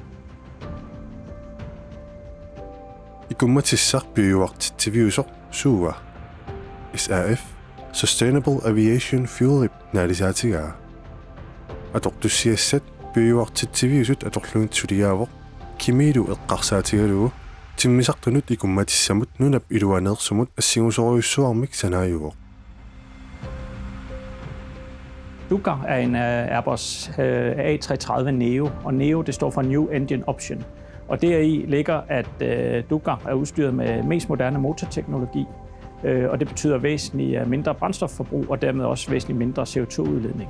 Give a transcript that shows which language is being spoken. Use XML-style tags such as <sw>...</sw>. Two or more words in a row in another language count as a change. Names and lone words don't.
<kl>Ikumatissaq bioartittiviusoq suuga SAF</kl> <en>Sustainable Aviation Fuel</en> <kl>naalisaatigaa atortussiassat bioartittiviusut atorluunitsuliaavoq kimiilu eqqarsaatigalugu timmisartunut ikumatissamut nunap iluaneersumut assingusoriussuarmik sanaajuvoq.</kl> <da>DUGA er en Airbus A330 Neo, og Neo det står for</da> <en>New Engine Option.</en> <da>Og deri ligger, at DUGA er udstyret med mest moderne motorteknologi, og det betyder væsentligt mindre brændstofforbrug og dermed også væsentligt mindre CO2-udledning.</da>